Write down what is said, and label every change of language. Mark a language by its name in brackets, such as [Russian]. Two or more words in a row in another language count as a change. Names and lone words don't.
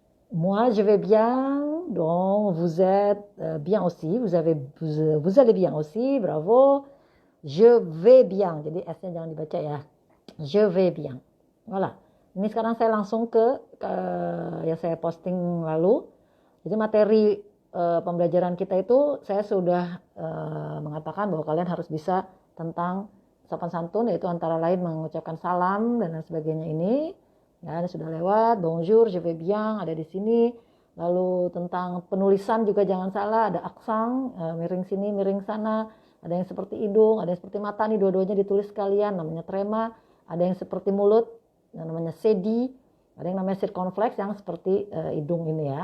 [French] Moi, je vais bien. Donc, vous êtes bien aussi. Vous allez bien aussi. Bravo. Je vais bien. [Indonesian] Jadi S-nya jangan dibaca ya. [French] Je vais bien. Voilà. [Indonesian] Ini sekarang saya langsung ke yang saya posting lalu. Jadi materi pembelajaran kita itu saya sudah mengatakan bahwa kalian harus bisa tentang sopan santun, yaitu antara lain mengucapkan salam dan lain sebagainya ini. Ya, ini sudah lewat. [French] Bonjour, je vais bien [Indonesian] ada di sini. Lalu tentang penulisan juga jangan salah, ada aksang, miring sini, miring sana. Ada yang seperti hidung, ada yang seperti mata, nih dua-duanya ditulis sekalian, namanya trema. Ada yang seperti mulut, yang namanya sedi. Ada yang namanya circonflex yang seperti hidung ini ya.